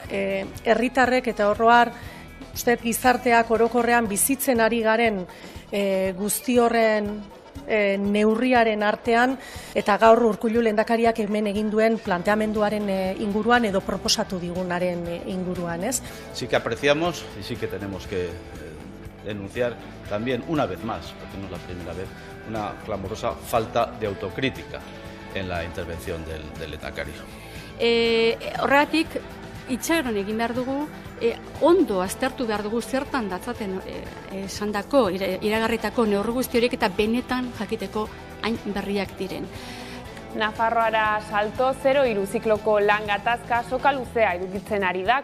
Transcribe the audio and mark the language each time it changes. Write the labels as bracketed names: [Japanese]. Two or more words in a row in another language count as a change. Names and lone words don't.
[Basque] Herritarrek eta oro har, uste gizarteak orokorrean bizitzen ari garen guzti horren neurriaren artean eta gaur Urkullu lehendakariak hemen egin duen planteamenduaren inguruan edo proposatu digunaren inguruan, ¿es? [Spanish] Sí que apreciamos y sí que tenemos que denunciar también una vez más, porque no es la primera vez, una clamorosa falta de autocrítica en la intervención del lehendakari. [Basque] Horregatik itxaron egin behar dugu, ondo aztertu behar dugu zertan datzaten esandako, iragarritako neurri guzti horiek eta benetan jakiteko hain berriak diren. Nafarroara salto 0-3 zikloko lan gatazka soka luzea edukitzen ari da.